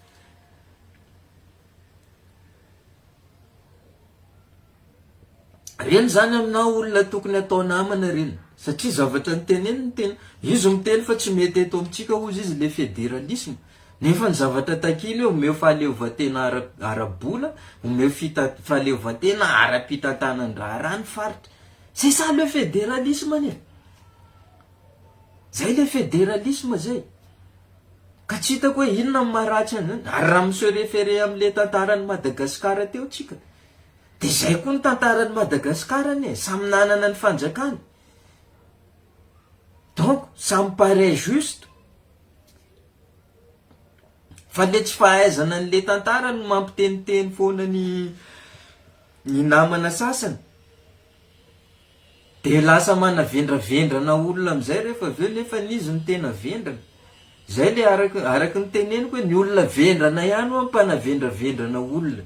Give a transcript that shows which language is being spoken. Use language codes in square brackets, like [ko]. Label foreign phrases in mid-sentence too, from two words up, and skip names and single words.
[mg] Reny zany amina olona tokony atao namana reny. Satria zavatra niteneny ny tena. Izy miteny fa tsy mety eto amintsika ozy izy [fr] le fédéralisme. [mg] Nefa ny zavatra takiny eo omeo fahaleovan-tena ara-bola, omeo fahaleovan-tena ara-pitantanandraha rany faritra. [fr] C'est ça le fédéralisme ne. [mg] Zay [fr] le fédéralisme [mg] zay. Ka tsy hitako hoe inona ny maharatsy an'izany. Ary raha miseho référé amin'le tantaran'ny Madagasikara teo tsika. De zay koa ny tantaran'ny Madagasikara ne, samy nanana ny fanjakany. [fr] Donc, ça me paraît juste. [mg] Fa le tsy fahaizana an'le tantara no mampiteniteny foana ny namana sasany. De lasa manavendravendrana olona amin'izay rehefa aveo nefa n'izy ny tena vendrana. Zay le araka ny teneniko hoe ny olona vendrana ihany ho mpanavendраvendrana olona.